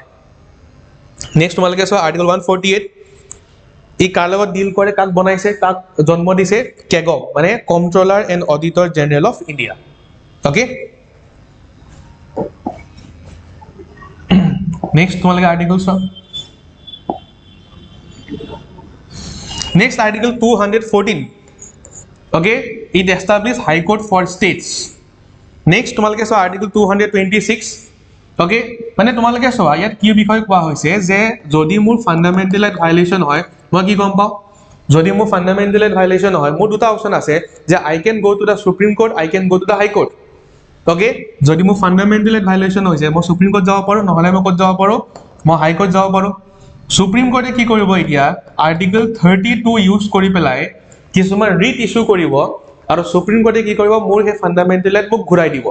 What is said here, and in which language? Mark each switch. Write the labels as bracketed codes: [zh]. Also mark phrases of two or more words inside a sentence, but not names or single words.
[as] নেক্সট তোমালোকে চোৱা আৰ্টিকল 148 ই কাৰ লগত ডিল কৰে কাক বনাইছে কাক জন্ম দিছে কেগক মানে কন্ট্ৰোলাৰ এণ্ড অডিটৰ জেনাৰেল অফ ইণ্ডিয়া। [en] okay next তোমালোকে আৰ্টিকল চোৱা next article 214 okay it establish High Court for states. [as] নেক্সট তোমালোকে চোৱা আৰ্টিকল 226 ওকে মানে তোমালোকে চোৱা ইয়াত কি বিষয় কোৱা হৈছে যে যদি মোৰ [en] fundamental right violation [as] হয় মই কি গম পাওঁ যদি মোৰ [en] fundamental right violation [as] হয় মোৰ দুটা অপশন আছে যে [en] I can go to the Supreme Court I can go to the High Court. [as] ওকে যদি মোৰ [en] fundamental right violation [as] হৈছে মই সুপ্ৰিম কোৰ্ট যাব পাৰো নহলে মই ক'ত যাব পাৰো মই হাই কোৰ্ট যাব পাৰো। সুপ্ৰিম কোৰ্টে কি কৰিব এতিয়া আৰ্টিকল 32 ইউজ কৰি পেলাই কিছুমান [en] writ issue [as] কৰিব আৰু সুপ্ৰিম কোৰ্টে কি কৰিব মোৰ সেই [en] fundamental right [as] মোক ঘূৰাই দিব।